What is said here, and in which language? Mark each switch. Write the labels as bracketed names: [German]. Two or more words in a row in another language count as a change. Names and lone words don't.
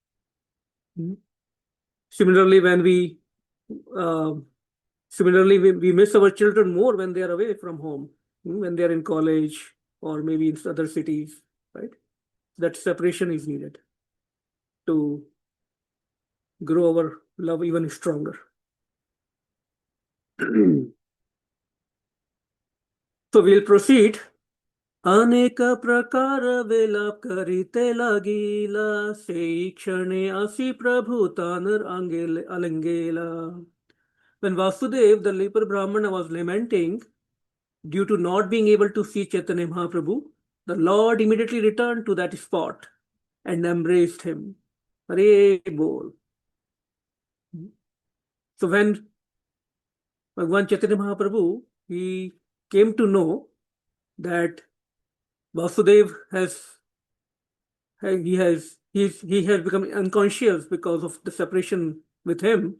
[English] Similarly, when we miss our children more when they are away from home, when they are in college or maybe in other cities, right? That separation is needed to grow our love even stronger. So we'll proceed. [Bangla] অনেক প্রকার বিলাপ করিতে লাগিলা সেই ক্ষণে আসি প্রভু তানর আলিঙ্গেলা. [English] When Vasudev, the leper Brahmana, was lamenting due to not being able to see Chaitanya Mahaprabhu, the Lord immediately returned to that spot and embraced him. Hare Bol. So when Bhagwan Chaitanya Mahaprabhu, he came to know that Vasudev has become unconscious because of the separation with him.